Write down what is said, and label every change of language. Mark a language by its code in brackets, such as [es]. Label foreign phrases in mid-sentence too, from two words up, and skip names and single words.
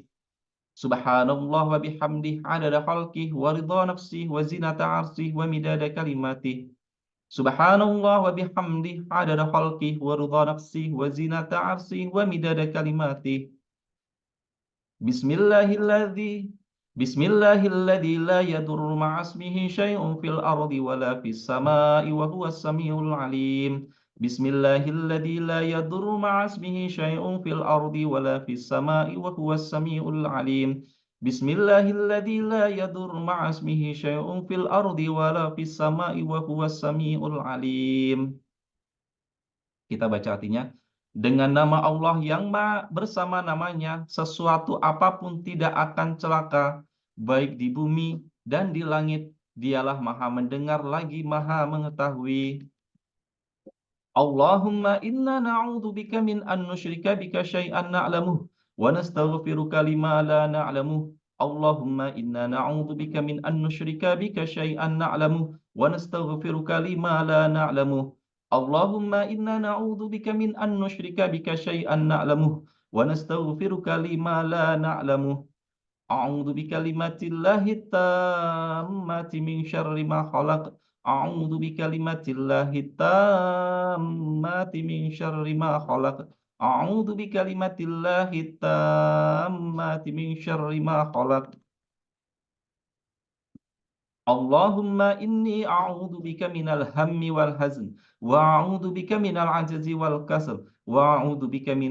[ar] سبحان الله وبحمده عدد خلقه ورضا نفسه وزنة عرشه ومداد كلماته. سبحان الله وبحمده عدد خلقه ورضا نفسه وزنة عرشه ومداد كلماته. بسم الله الذي بسم الله الذي لا يضر مع اسمه شيء في الأرض ولا في السماء وهو السميع العليم. بسم الله الذي لا يضر مع اسمه شيء في الأرض ولا في السماء وهو السميع العليم. بسم الله الذي لا يضر مع اسمه شيء في الأرض ولا في السماء وهو السميع العليم. [id] Kita baca artinya. Dengan nama Allah yang bersama namanya, sesuatu apapun tidak akan celaka, baik di bumi dan di langit. Dialah maha mendengar lagi maha mengetahui. [ar] اللهم إنا نعوذ بك من أن نشرك بك شيئا نعلمه ونستغفرك لما لا نعلمه. اللهم إنا نعوذ بك من أن نشرك بك شيئا نعلمه ونستغفرك لما لا نعلمه. اللهم إنا نعوذ بك من أن نشرك بك شيئا نعلمه ونستغفرك لما لا نعلمه. أعوذ بكلمات الله التامات من شر ما خلق. أعوذ بكلمات الله التامات من شر ما خلق. أعوذ بكلمات الله التامات من شر ما خلق. اللهم إني أعوذ بك من الهم والحزن وأعوذ بك من العجز والكسل وأعوذ بك من